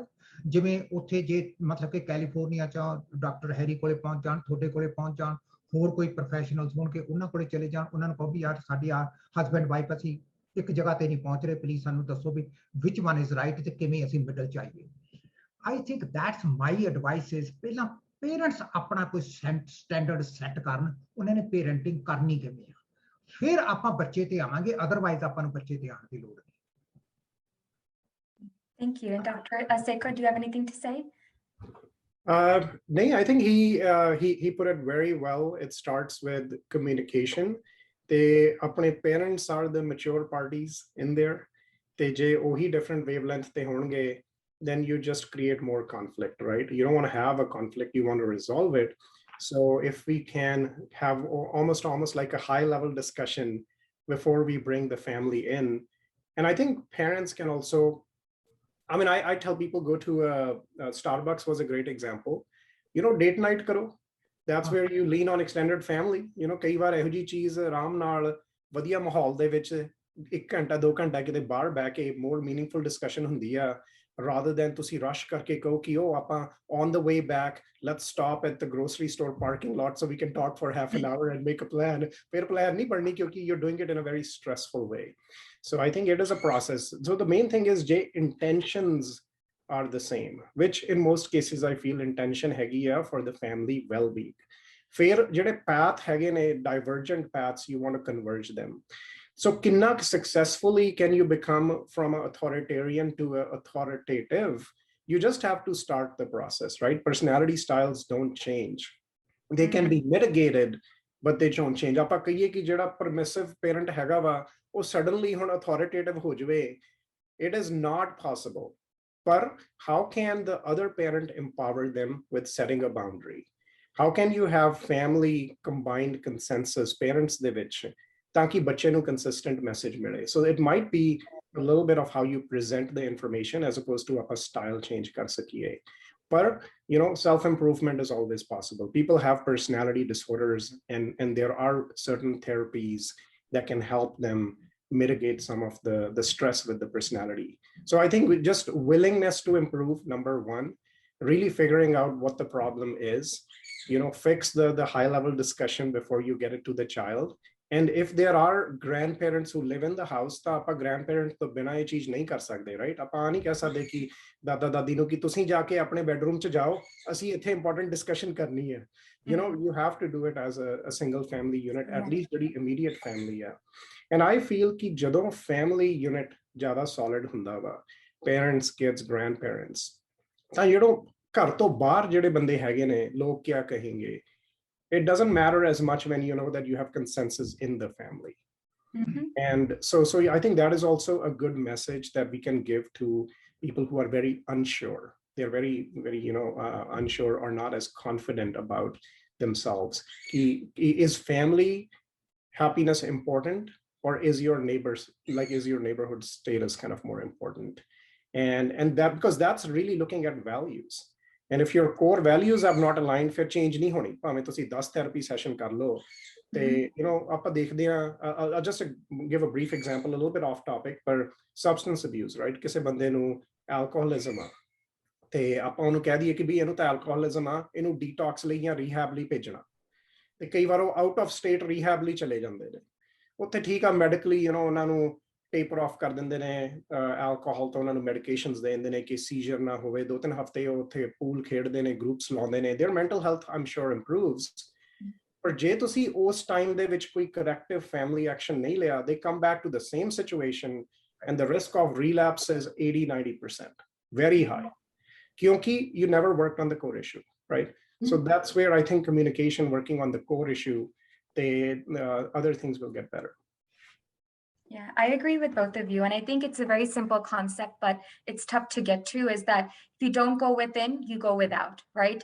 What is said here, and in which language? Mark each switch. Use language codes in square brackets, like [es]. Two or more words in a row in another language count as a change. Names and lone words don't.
[pa] ਜਿਵੇਂ ਉੱਥੇ ਜੇ ਮਤਲਬ ਕਿ ਕੈਲੀਫੋਰਨੀਆ 'ਚ ਡਾਕਟਰ ਹੈਰੀ ਕੋਲੇ ਪਹੁੰਚ ਜਾਣ, ਤੁਹਾਡੇ ਕੋਲੇ ਪਹੁੰਚ ਜਾਣ, ਹੋਰ ਕੋਈ ਪ੍ਰੋਫੈਸ਼ਨਲਸ ਹੋਣ ਕਿ ਉਹਨਾਂ ਕੋਲੇ ਚਲੇ ਜਾਣ, ਉਹਨਾਂ ਨੂੰ ਕਹੋ ਵੀ ਯਾਰ ਸਾਡੀ [en] husband wife [pa] ਅਸੀਂ ਇੱਕ ਜਗ੍ਹਾ ਤੇ ਨਹੀਂ ਪਹੁੰਚ ਰਹੇ, ਪਲੀਜ਼ ਸਾਨੂੰ ਦੱਸੋ ਵੀ [en] which one is right [pa] ਤੇ ਕਿਵੇਂ ਅਸੀਂ ਮਿਡਲ 'ਚ ਆਈਏ। [en] I think that's my advice is [pa] ਪਹਿਲਾਂ ਪੇਰੈਂਟਸ ਆਪਣਾ ਕੋਈ ਸਟੈਂਡਰਡ ਸੈੱਟ ਕਰਨ, ਉਹਨਾਂ ਨੇ ਪੇਰੈਂਟਿੰਗ ਕਰਨੀ ਕਿਵੇਂ ਆ, ਫਿਰ ਆਪਾਂ ਬੱਚੇ ਤੇ ਆਵਾਂਗੇ, ਅਦਰਵਾਈਜ਼ ਆਪਾਂ ਨੂੰ ਬੱਚੇ ਤੇ ਆਉਣ ਦੀ ਲੋੜ ਨਹੀਂ। [en] Thank you. And Dr. Sekhon, do you have anything to say? No, I think he put it very well. It starts with communication. Apne parents are the mature parties in there. They [pa] ਜੇ ਓਹੀ [en] different wavelength [pa] ਤੇ ਹੋਣਗੇ, [en] then you just create more conflict, right? You don't want to have a conflict, you want to resolve it. So if we can have almost like a high level discussion before we bring the family in. And I think parents can also, I mean, I tell people go to Starbucks was a great example. You know, date night karo. That's where you lean on extended family. You know, [pa] ਕਈ ਵਾਰ ਇਹੋ ਜਿਹੀ ਚੀਜ਼ ਆਰਾਮ ਨਾਲ ਵਧੀਆ ਮਾਹੌਲ ਦੇ ਵਿੱਚ 1 ਘੰਟਾ 2 ਘੰਟਾ ਕਿਤੇ ਬਾਹਰ ਬਹਿ ਕੇ [en] more meaningful discussion [pa] ਹੁੰਦੀ ਆ, [en] rather than ਤੁਸੀਂ rush [pa] ਕਰਕੇ ਕਹੋ ਕਿ ਉਹ ਆਪਾਂ [en] on the way back let's stop at the grocery store parking lot so we can talk for half an hour and make a plan. ਫਿਰ plan [pa] ਨਹੀਂ ਬਣਨੀ ਕਿਉਂਕਿ [en] you're doing it in a very stressful way. So I think it is a process. So the main thing is intentions are the same, which in most cases I feel intention [pa] ਹੈਗੀ ਆ [en] for the family well-being. [pa] ਫਿਰ ਜਿਹੜੇ [en] path [pa] ਹੈਗੇ ਨੇ [en] divergent paths, you want to converge them. So kinna successfully can you become from an authoritarian to an authoritative? You just have to start the process, right? Personality styles don't change. They can be mitigated, but they don't change. [pa] ਆਪਾਂ ਕਹੀਏ ਕਿ ਜਿਹੜਾ [en] permissive parent [pa] ਹੈਗਾ ਵਾ ਉਹ suddenly ਹੁਣ authoritative ਹੋ ਜਾਵੇ, [en] it is not possible. But how can the other parent empower them with setting a boundary? How can you have family combined consensus parents [pa] ਦੇ ਵਿੱਚ ਤਾਂ ਕਿ ਬੱਚੇ ਨੂੰ [en] consistent message ਮਿਲੇ? So it might be a little bit of how you present the information as opposed to a style change [pa] ਕਰ ਸਕੀਏ. [en] But you know, self-improvement is always possible. People have personality disorders, and there are certain therapies that can help them mitigate some of the stress with the personality. So I think with just willingness to improve, number one, really figuring out what the problem is, you know, fix the high level discussion before you get it to the child, And if there are grandparents who live in the house, [pa] ਤਾਂ ਆਪਾਂ grandparents ਤੋਂ ਬਿਨਾਂ ਇਹ ਚੀਜ਼ ਨਹੀਂ ਕਰ ਸਕਦੇ, right? ਆਪਾਂ ਨਹੀਂ ਕਹਿ ਸਕਦੇ ਕਿ ਦਾਦਾ ਦਾਦੀ ਨੂੰ ਕਿ ਤੁਸੀਂ ਜਾ ਕੇ ਆਪਣੇ ਬੈਡਰੂਮ 'ਚ ਜਾਓ, ਅਸੀਂ ਇੱਥੇ [en] important discussion [pa] ਕਰਨੀ ਹੈ. [en] You know, you have to do it as a single family unit, at least ਜਿਹੜੀ immediate family ਹੈ. And I feel [pa] ਕਿ ਜਦੋਂ [en] family unit [pa] ਜ਼ਿਆਦਾ solid ਹੁੰਦਾ ਵਾ, [en] parents, kids, grandparents, [pa] ਤਾਂ ਜਿਹੜੋ ਘਰ ਤੋਂ ਬਾਹਰ ਜਿਹੜੇ ਬੰਦੇ ਹੈਗੇ ਨੇ, [hi] लोग क्या कहेंगे, [en] it doesn't matter as much when you know that you have consensus in the family. And so I think that is also a good message that we can give to people who are very unsure. They're very, very, unsure or not as confident about themselves. Is family happiness important, or is your neighborhood status kind of more important? And that, because that's really looking at values. And if your core values are not aligned, [pa] ਫਿਰ change ਨਹੀਂ ਹੋਣੀ, ਭਾਵੇਂ ਤੁਸੀਂ 10 [en] therapy session [pa] ਕਰ ਲਓ ਤੇ ਆਪਾਂ ਦੇਖਦੇ ਆ, [en] I'll just give a brief example, a little bit off topic, but substance abuse, right? [pa] ਕਿਸੇ ਬੰਦੇ ਨੂੰ alcoholism ਆ ਤੇ ਆਪਾਂ ਉਹਨੂੰ ਕਹਿ ਦਈਏ ਕਿ ਵੀ ਇਹਨੂੰ ਤਾਂ alcoholism ਆ, ਇਹਨੂੰ detox ਲਈ ਜਾਂ rehab ਲਈ ਭੇਜਣਾ, ਤੇ ਕਈ ਵਾਰ ਉਹ [en] out of state rehab [pa] ਲਈ ਚਲੇ ਜਾਂਦੇ ਨੇ, ਉੱਥੇ ਠੀਕ ਆ ਮੈਡੀਕਲੀ ਉਹਨਾਂ ਨੂੰ [en] taper off [pa] ਕਰ ਦਿੰਦੇ ਨੇ, ਐਲਕੋਹਲ ਤੋਂ ਉਹਨਾਂ ਨੂੰ ਮੈਡੀਕੇਸ਼ਨਸ ਦੇ ਦਿੰਦੇ ਨੇ ਕਿ ਸੀਜ਼ਰ ਨਾ ਹੋਵੇ, 2-3 ਹਫ਼ਤੇ ਉਹ ਉੱਥੇ ਪੂਲ ਖੇਡਦੇ ਨੇ, ਗਰੁੱਪਸ ਲਾਉਂਦੇ ਨੇ, [en] their mental health I'm sure improves. [pa] ਪਰ ਜੇ ਤੁਸੀਂ ਉਸ ਟਾਈਮ ਦੇ ਵਿੱਚ ਕੋਈ ਕਰੈਕਟਿਵ ਫੈਮਿਲੀ ਐਕਸ਼ਨ ਨਹੀਂ ਲਿਆ, [en] they come back to the same situation and the risk of relapse is 80-90%, very high, ਕਿਉਂਕਿ you never worked on the core issue, right? So that's where I think communication, working on the core issue, other things will get better. Yeah, I agree with both of you. And I think it's a very simple concept, but it's tough to get to, is that if you don't go within, you go without, right?